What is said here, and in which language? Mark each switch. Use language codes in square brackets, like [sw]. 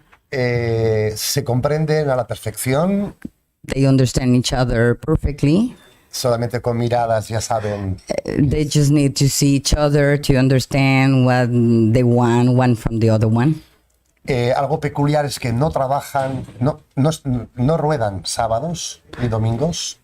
[es] Se comprenden a la perfección. [en] They understand each other perfectly. [es] Solamente con miradas ya saben. [en] They just need to see each other to understand what they want one from the other one. [es] Algo peculiar es que no trabajan, no ruedan sábados ni domingos.